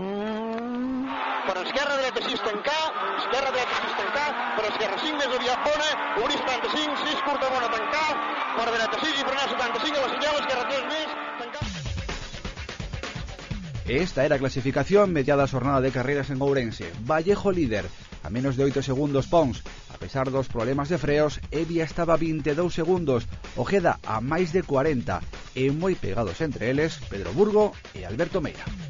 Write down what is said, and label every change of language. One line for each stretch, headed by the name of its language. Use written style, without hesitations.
Catalan: Per esquerra, dreta 6 tancar, esquerra, dreta 6 tancar, per esquerra 5 més aviat bona, obrir 75, 6 curta bona tancar, per dreta 6 i frenar 75 a la senyal, esquerra 3 més, tancar.
Galician: Esta era a clasificación mediada a xornada de carreras en Ourense. Vallejo líder, a menos de 8 segundos Pons. A pesar dos problemas de freos, Evia estaba a 22 segundos, Ojeda a máis de 40, e moi pegados entre eles Pedro Burgo e Alberto Meira.